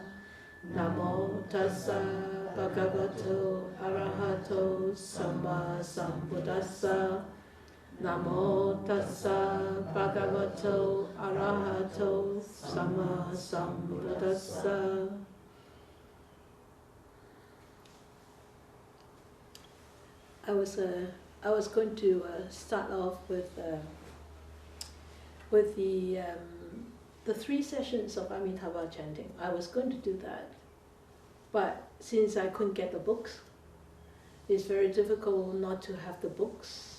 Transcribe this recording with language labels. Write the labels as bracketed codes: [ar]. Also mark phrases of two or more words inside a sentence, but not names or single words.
[pi] Namo tassa bhagavato arahato sama sambuddhassa. Namo tassa bhagavato arahato sama sambuddhassa. [en] I was going to start off with the 3 sessions of Amitabha chanting. I was going to do that, but since I couldn't get the books, it's very difficult not to have the books.